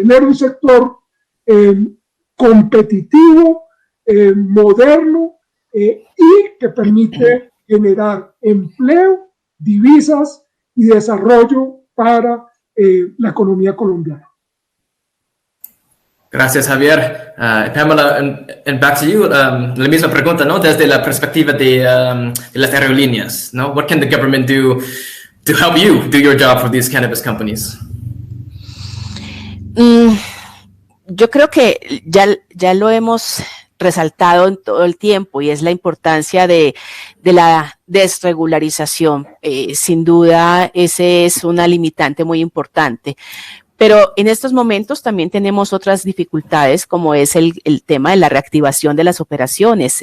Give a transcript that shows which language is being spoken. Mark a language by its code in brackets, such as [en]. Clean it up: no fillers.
[es] Tener un sector competitivo, moderno y que permite generar empleo, divisas y desarrollo para la economía colombiana. Gracias, [en] Javier. Pamela, and back to you. [es] La misma pregunta, ¿no? Desde la perspectiva de las aerolíneas, ¿no? [en] What can the government do to help you do your job for these cannabis companies? [es] Yo creo que ya lo hemos resaltado en todo el tiempo y es la importancia de la desregularización. Sin duda, ese es una limitante muy importante. Pero en estos momentos también tenemos otras dificultades, como es el tema de la reactivación de las operaciones.